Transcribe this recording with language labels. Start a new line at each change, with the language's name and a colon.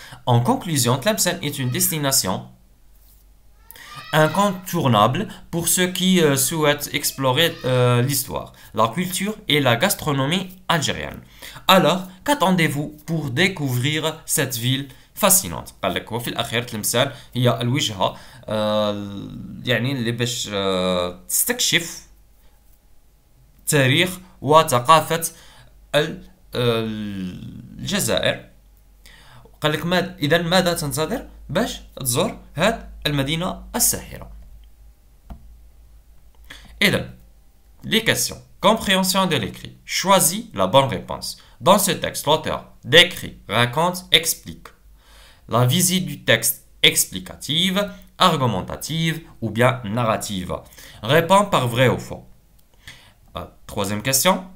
French: En conclusion, Tlemcen est une destination incontournable pour ceux qui souhaitent explorer l'histoire, la culture et la gastronomie algérienne. Alors, qu'attendez-vous pour découvrir cette ville fascinante؟
Arabic: قال لك وفي الأخير تلمسان هي الوجهة يعني اللي باش تستكشف تاريخ وثقافة الجزائر. قال لك إذا ماذا تنتظر باش تزور هاد المدينة الساحرة؟ إذا
French: les questions. Compréhension de l'écrit. Choisis la bonne réponse. Dans ce texte, l'auteur décrit, raconte, explique. La visite du texte explicative, argumentative ou bien narrative. Réponds par vrai ou faux. Troisième question.